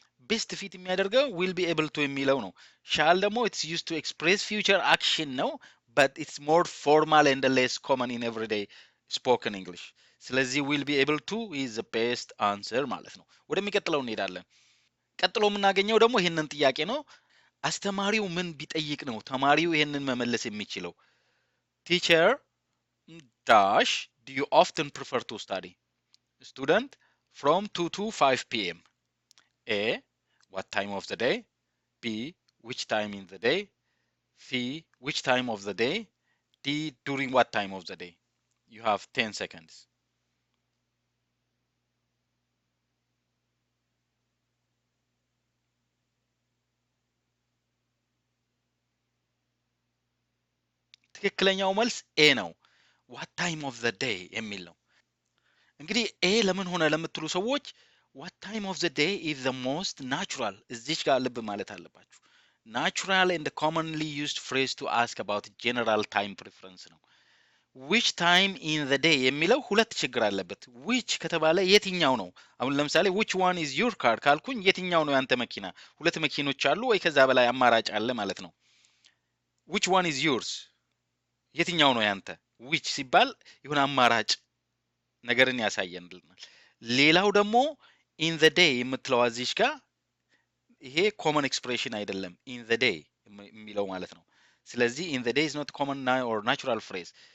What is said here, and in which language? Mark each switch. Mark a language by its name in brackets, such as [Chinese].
[Amharic] ቤስት ፊት የሚያደርገው [English] will be able to [Amharic] የሚለው ነው። ሻል ደግሞ [English] it's used to express future action [Amharic] ነው [English] but it's more formal and less common in everyday spoken English [Amharic] ስለዚህ [English] will be able to is the best answer [Amharic] ማለት ነው። ወደሚቀጥለው እንሄዳለን። ቀጥሎ የምናገኘው ደግሞ ይሄንን ጥያቄ ነው። አስተማሪው ምን ቢጠይቅ ነው ተማሪው ይሄንን መመለስ የሚችለው? [English] teacher dash do you often prefer to study? Student from 2 to 5 p.m. A what time of the day? B which time in the day? C which time of the day? D during what time of the day? You have 10 seconds. [Amharic] ትክክለኛው መልስ ኤ ነው። [English] what time of the day [Amharic] የሚል ነው። እንግዲህ ኤ ለምን ሆነ ለምትሉ ሰዎች [English] what time of the day is the most natural? [Amharic] እዚች ጋር ልብ ማለት አለባችሁ። [English] natural and commonly used phrase to ask about general time preference [Amharic] ነው። [English] which time in the day [Amharic] የሚለው ሁለት ችግር አለበት። [English] which [Amharic] ከተባለ የትኛው ነው? አሁን ለምሳሌ [English] which one is your car [Amharic] ካልኩኝ የትኛው ነው ያንተ መኪና? ሁለት መኪኖች አሉ ወይ ከዛ በላይ አማራጭ አለ ማለት ነው። [English] which one is yours [Amharic] የትኛው ነው ያንተ? [English] which ሲባል የሆነ አማራጭ ነገርን ያሳየናል። [Amharic] ሌላው ደግሞ [English] in the day [Amharic] የምትለዋ እዚች ጋር ይሄ ኮመን ኤክስፕሬሽን አይደለም [English] in the day [Amharic] የሚለው ማለት ነው። ስለዚህ [English] in the day is not common or natural phrase።